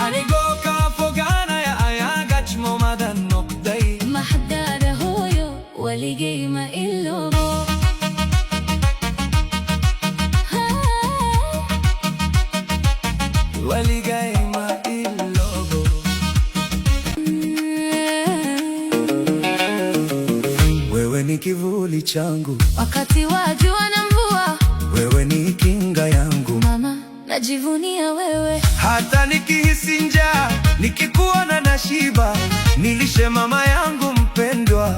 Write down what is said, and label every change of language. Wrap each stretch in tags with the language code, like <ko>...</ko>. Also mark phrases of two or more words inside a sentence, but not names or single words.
<so>anigoo kaa fogaanaya ayaa gacmomadan noqday Mahaddaada hooyo waligay ma iloobo. waligay ma iloobo</so> <sw>wewe ni kivuli changu, Wakati wa jua na mvua, wewe ni kinga yangu, mama, najivunia wewe. hata nikihisi njaa nikikuona na shiba, nilishe mama yangu mpendwa.</sw>